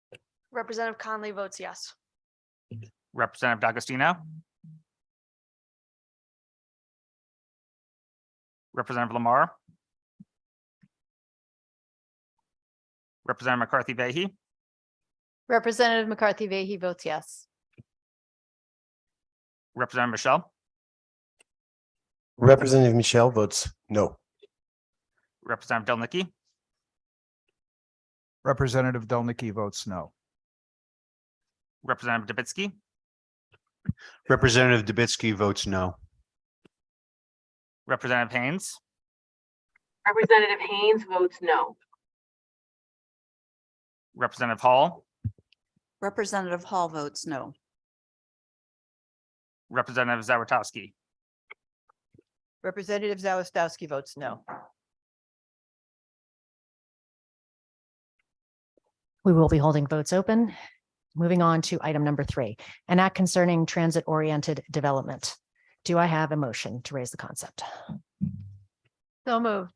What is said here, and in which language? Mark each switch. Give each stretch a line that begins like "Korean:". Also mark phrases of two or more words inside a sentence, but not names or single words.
English: Representative Conley votes yes. Representative D'Agostino, Representative Lamar. Representative McCarthy Vehy, Representative McCarthy Vehy votes yes. Representative Michelle, Representative Michelle votes no. Representative Del Nicky, Representative Delnicky votes no. Representative Dubitsky, Representative Dubitsky votes no. Representative Haynes, Representative Haynes votes no. Representative Hall, Representative Hall votes no. Representative Zawitowski, Representative Zawistowski votes no. We will be holding votes open. Moving on to item number 3, an act concerning transit-oriented development. Do I have a motion to raise the concept? So moved.